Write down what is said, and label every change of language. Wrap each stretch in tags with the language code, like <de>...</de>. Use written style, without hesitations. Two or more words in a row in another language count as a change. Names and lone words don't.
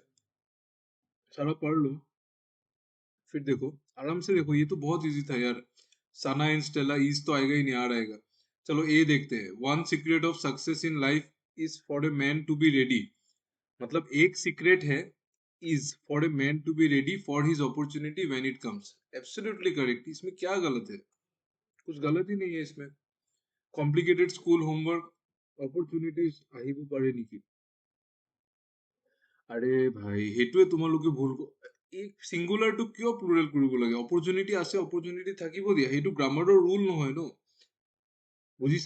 <hi>सारा पढ़ लो, फिर देखो, आराम से देखो, ये तो बहुत इजी था यार। साना एंड स्टेला, ईज तो आएगा ही नहीं, आर आएगा। चलो ए देखते हैं।</hi> <en>One secret of success in life is for a man to be ready.</en> <hi>मतलब एक सीक्रेट है,</hi> <en>is for a man to be ready for his opportunity when it comes. absolutely correct,</en> <hi>इसमें क्या गलत है? कुछ गलत ही नहीं है इसमें।</hi> <en>complicated school homework opportunities</en> <as>আহিব পাৰে নেকি? আৰে ভাই, সেইটোৱে তোমালোকে ভুল এই চিংগুলাৰটো কিয় প্লুৰেল কৰিব লাগে? অপৰচুনিটি আছে, অপৰচুনিটি থাকিব দিয়া, সেইটো গ্ৰামাৰৰ ৰুল নহয় ন। বুজিছা?</as>